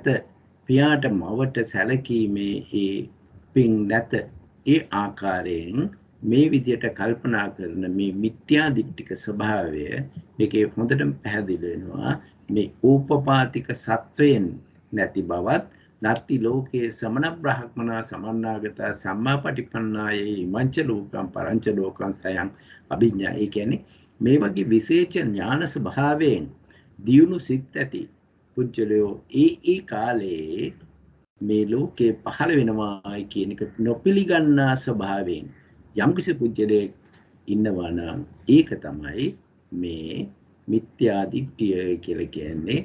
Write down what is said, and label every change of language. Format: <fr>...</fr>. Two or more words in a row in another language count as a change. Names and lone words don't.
<si>පියාට මවට සැලකීමේ ඒ පින් නැත. ඒ ආකාරයෙන් මේ විදියට කල්පනා කරන මේ මිත්‍යා දිට්ඨික ස්වභාවය මේකේ හොඳටම පැහැදිලි වෙනවා. මේ ඕපපාතික සත්වයෙන් නැති බවත්</si> <pi>නත්ති ලෝකේ සමන බ්‍රහ්මනා සමන්නාගතා සම්මාපටිපන්නායේ ඉමංච ලෝකම් පරංච ලෝකං සයං අභිඥා.</pi> <si>ඒ කියන්නේ මේ වගේ විශේෂ ඥාන ස්වභාවයෙන් දියුණු සිත් ඇති පුජ්‍යලයෝ ඒ කාලේ මේ ලෝකේ පහළ වෙනවායි කියන එක නොපිළිගන්නා ස්වභාවයෙන් යම්කිසි පුජ්‍යලයක් ඉන්නවා නම් ඒක තමයි මේ මිත්‍යා දිට්ඨිය කියලා කියන්නේ.</si>